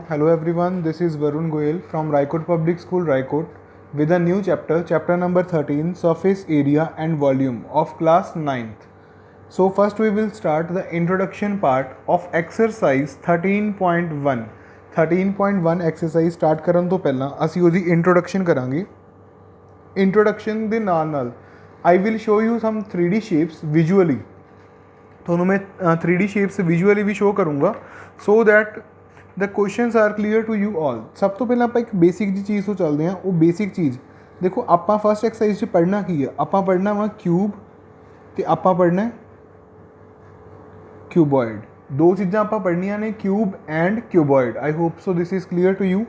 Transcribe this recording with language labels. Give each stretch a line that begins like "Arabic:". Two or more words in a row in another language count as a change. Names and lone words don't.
English: Hello everyone, this is Varun Goyal from Raikot Public School, Raikot, with a new chapter, chapter number 13, Surface Area and Volume of class 9th. So first we will start the introduction part of exercise 13.1.
Punjabi: 13.1
English: exercise start
Punjabi: ਕਰਨ ਤੋਂ ਪਹਿਲਾਂ ਅਸੀਂ ਉਹਦੀ introduction ਕਰਾਂਗੇ.
English: Introduction
Punjabi: ਦੇ ਨਾਲ
English: I will show you some 3D shapes visually.
Punjabi: ਤੁਹਾਨੂੰ ਮੈਂ
English: 3D shapes visually ਵੀ show ਕਰੂੰਗਾ so that the questions are clear to you all.
Punjabi: ਸਭ ਤੋਂ ਪਹਿਲਾਂ ਆਪਾਂ ਇੱਕ ਬੇਸਿਕ ਜੀ ਚੀਜ਼ ਤੋਂ ਚੱਲਦੇ ਹਾਂ. ਉਹ ਬੇਸਿਕ ਚੀਜ਼ ਦੇਖੋ, ਆਪਾਂ
English: first exercise
Punjabi: 'ਚ ਪੜ੍ਹਨਾ ਕੀ ਹੈ? ਆਪਾਂ ਪੜ੍ਹਨਾ ਵਾ ਕਿਊਬ ਅਤੇ ਆਪਾਂ ਪੜ੍ਹਨਾ ਕਿਊਬੋਇਡ. ਦੋ ਚੀਜ਼ਾਂ ਆਪਾਂ ਪੜ੍ਹਨੀਆਂ ਨੇ,
English: cube and cuboid. I hope so this is clear to you.